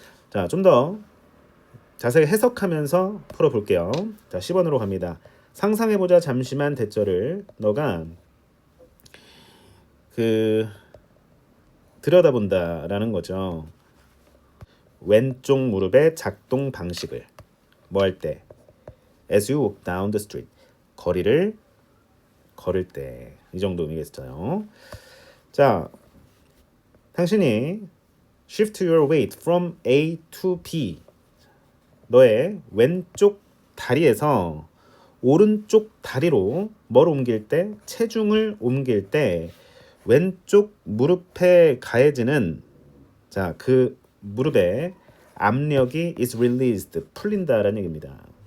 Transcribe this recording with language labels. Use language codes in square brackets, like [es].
[ko] 자, 좀 더 자세히 해석하면서 풀어볼게요. 자, 10번으로 갑니다. 상상해보자 잠시만 대절을 너가 들여다본다라는 거죠. 왼쪽 무릎의 작동 방식을 뭐 할 때? [en] As you walk down the street. [ko] 거리를 걸을 때. 이 정도 의미겠어요. 자, 당신이 [en] shift your weight from A to B. [ko] 너의 왼쪽 다리에서 오른쪽 다리로 뭘 옮길 때? 체중을 옮길 때 왼쪽 무릎에 가해지는 자, 그 무릎에 압력이 [en] is released, [ko] 풀린다라는 얘기입니다.